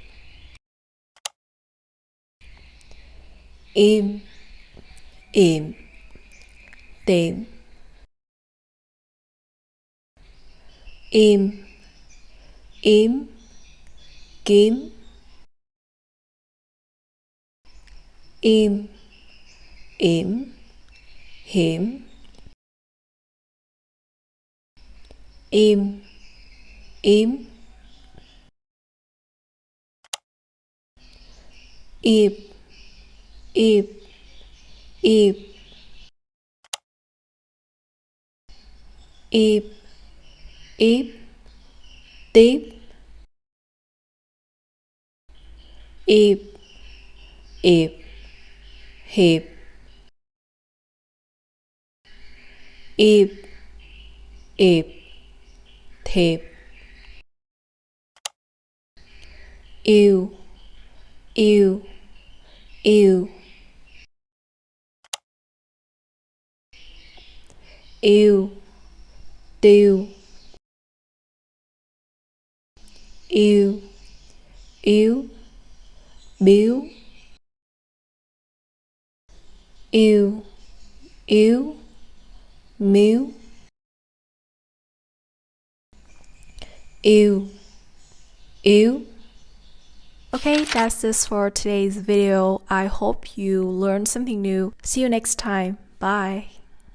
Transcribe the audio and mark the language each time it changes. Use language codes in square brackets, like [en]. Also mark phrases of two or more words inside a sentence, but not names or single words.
[vi] im, im, tìm, im, yếm, kiếm, im, yểm, hiểm, im, yếm, ịp, ịp, ịp, ịp, íp, tiếp, ịp, ịp, hiệp, ịp, ịp, thiệp, yêu, yêu, yêu, yêu, tiêu, yêu, yếu, biếu, yêu, yếu, miếu, yêu, yếu. [en] Okay, that's this for today's video. I hope you learned something new. See you next time. Bye.